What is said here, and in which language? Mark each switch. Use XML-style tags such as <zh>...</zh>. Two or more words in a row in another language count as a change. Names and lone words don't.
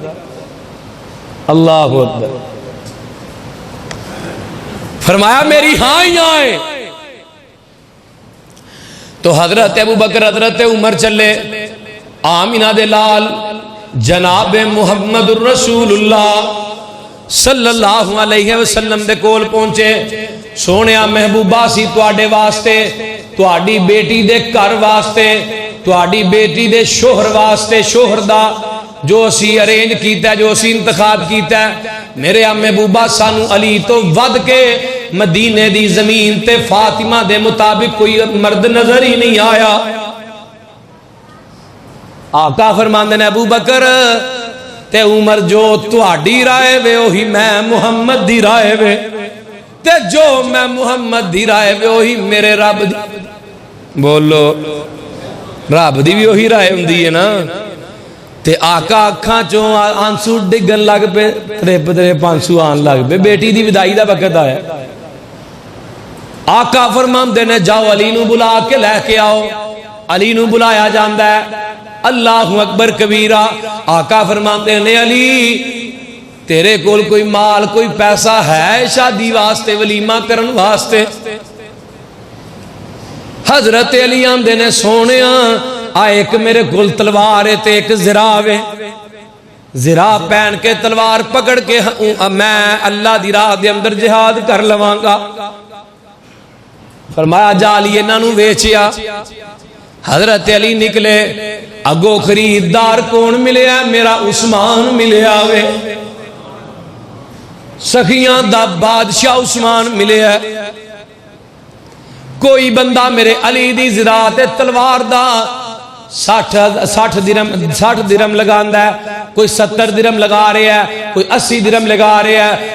<ar>اللہ اکبر.</ar> <pa>فرمایا میری ہاں ہی آئے. تو حضرت ابو بکر حضرت عمر چلے, آمینہ دے لال جناب محمد</pa> <ar>الرسول اللہ صلی اللہ علیہ وسلم</ar> <pa>دے کول پہنچے. سونیا محبوبہ سی تواڈے واسطے, تواڈی بیٹی دے گھر واسطے, تواڈی بیٹی دے شوہر واسطے, شوہر دا جو اسی ارینج کیتا ہے, جو اسی انتخاب کیتا ہے. میرے محبوبہ سانو علی تو ود کے مدینے دی زمین تے فاطمہ دے مطابق کوئی مرد نظر ہی نہیں آیا. آقا فرماندے نے ابو بکر تے عمر جو تواڈی رائے وے وہی میں محمد دی رائے وے, تے جو میں محمد دی رائے وے وہی میرے رب دی. بولو رب دی بھی وہی رائے ہوندی ہے نا. تے آقا اکھاں چوں آنسو ڈگن لگ پے, تریپ تریپ آنسو آن لگ پے. بیٹی دی ودائی دا وقت آیا. آقا فرماندے نے جاؤ علی نو بلا کے لے کے آؤ. علی نو بلایا جاندا ہے.</pa> <ar>اللہ اکبر کبیرہ.</ar> <pa>آقا فرماتے ہیں علی تیرے کول کوئی مال کوئی پیسہ ہے شادی واسطے ولیمہ کرن واسطے؟ حضرت علی آندے نے سونیا ایک میرے کول تلوار ہے تے ایک زراب ہے، زرا پہن کے تلوار پکڑ کے میں اللہ دی راہ دے اندر جہاد کر لواں گا. فرمایا جا علی انہاں نوں ویچیا. حضرت علی نکلے اگو خریدار کون ملیا؟ میرا عثمان ملیا وے، سخیاں دا بادشاہ عثمان ملیا. کوئی بندہ میرے علی دی زرا تے تلوار دا 60 درم لگاندا ہے، کوئی 70 درم لگا رہا ہے، کوئی 80 درم لگا رہا ہے.</pa>